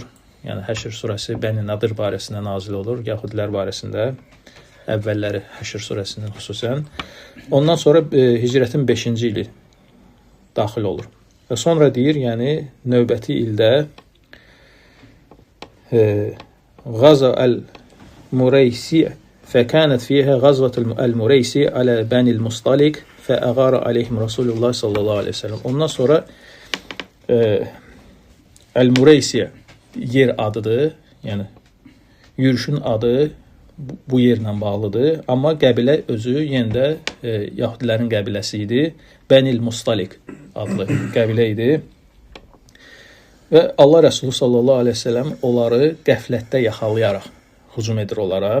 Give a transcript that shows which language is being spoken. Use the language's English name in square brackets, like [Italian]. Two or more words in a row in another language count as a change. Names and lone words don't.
[Azerbaijani] Yəni Həşr surəsi Bəni Nadır barəsində nazil olur, Yahudilər barəsində. Əvvəlləri Həşr surəsinin xüsusən. Ondan sonra Hicrətin 5-ci ili daxil olur. Və sonra deyir, yəni növbəti ildə Qaza əl-Mureysi [Arabic] فكانت فيها غزوة المريسي على بني المصطلق فأغار عليهم رسول الله صلى الله عليه وسلم. [Azerbaijani] Ondan sonra El-Mureysi yer adıdır. Yəni yürüşün adı bu yerlə bağlıdır. Amma qəbilə özü yenə də Yahudilərin qəbiləsi idi. Bənil Mustalik adlı qəbilə idi. Və Allah Rəsulü [Arabic] صلى الله عليه وسلم [Azerbaijani] onları qəflətdə yaxalayaraq hücum edir onlara.